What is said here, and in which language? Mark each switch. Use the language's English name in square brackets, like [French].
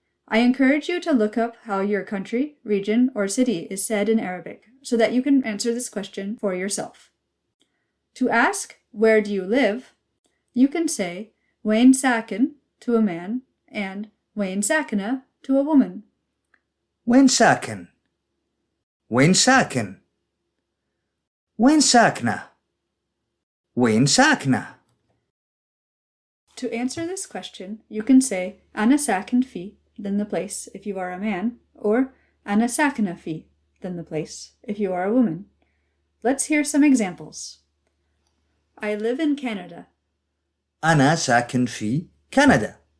[English] I encourage you to look up how your country, region, or city is said in Arabic so that you can answer this question for yourself. To ask, where do you live? You can say, [Arabic] Wain Sakin [English] to a man and [Arabic] Wain Sakina [English] to a woman. [Arabic] وين ساكن؟ وين ساكن؟ وين ساكنة؟ وين ساكنة؟ [English] To answer this question, you can say [Arabic] أنا ساكن في, [English] then the place if you are a man, or [Arabic] أنا ساكنة في, [English] then the place if you are a woman. Let's hear some examples. I live in Canada. [Arabic] أنا ساكن في كندا.